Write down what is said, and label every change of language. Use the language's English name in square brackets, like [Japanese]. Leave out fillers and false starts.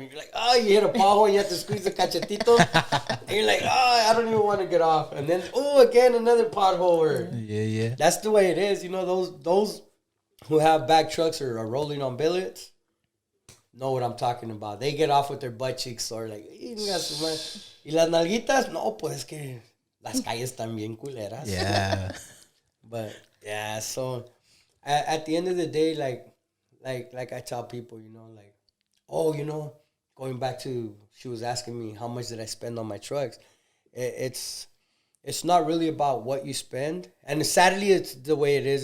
[English] And you're like, oh, you hit a pothole and you have to squeeze the cachetito. And you're like, oh, I don't even want to get off. And then, oh, again, another pothole. Or, Yeah. that's the way it is. You know, those who have back trucks or are rolling on billets know what I'm talking about. They get off with their butt cheeks sore. Like, [Spanish] y las nalguitas, no, pues es que las calles están bien culeras. [English] Yeah. But yeah, so at the end of the day, like I tell people, you know, like, oh, you know, going back to, she was asking me how much did I spend on my trucks. It's not really about what you spend, and sadly, it's the way it is.